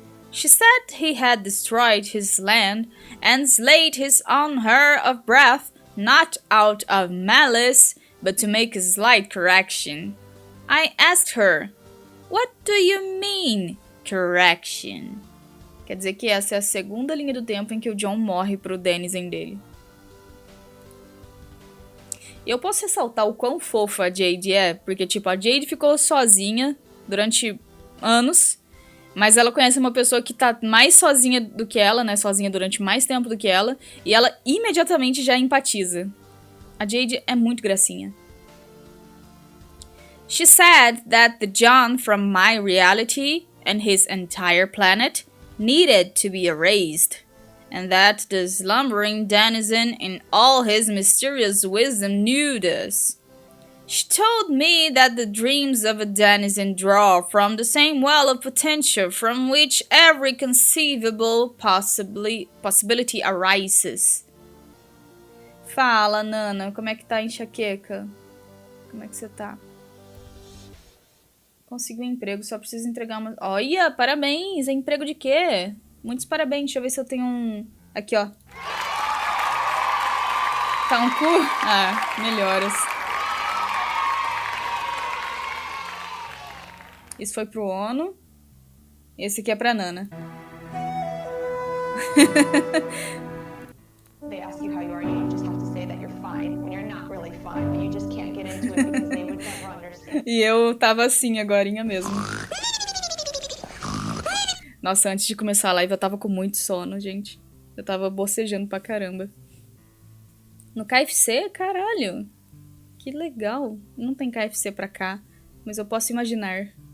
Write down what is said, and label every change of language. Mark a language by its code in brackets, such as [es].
[en] She said he had destroyed his land and slayed his own heir of breath, not out of malice, but to make a slight correction. I asked her, "What do you mean, correction?" [pt] Quer dizer que essa é a segunda linha do tempo em que o John morre pro denizen dele. E eu posso ressaltar o quão fofa a Jade é, porque tipo, a Jade ficou sozinha durante anos, mas ela conhece uma pessoa que tá mais sozinha do que ela, né? Sozinha durante mais tempo do que ela, e ela imediatamente já empatiza. A Jade é muito gracinha. [en] She said that the John from my reality and his entire planet needed to be erased, and that the slumbering denizen in all his mysterious wisdom knew this. She told me that the dreams of a denizen draw from the same well of potential from which every conceivable possibility arises. [pt] Fala, Nana, como é que tá a enxaqueca? Como é que você tá? Consegui um emprego, só preciso entregar uma... Olha, parabéns! É emprego de quê? Muitos parabéns. Deixa eu ver se eu tenho um... Aqui, ó. Tá um cu? Ah, melhoras. Isso foi pro ONU. Esse aqui é pra Nana. [en] They ask you how you are, you just have to say that you're fine when you're not really fine, but you just can't get into it because they would never understand. [pt] E eu tava assim agorinha mesmo. Nossa, antes de começar a live eu tava com muito sono, gente. Eu tava bocejando pra caramba. No KFC? Caralho. Que legal. Não tem KFC pra cá, mas eu posso imaginar.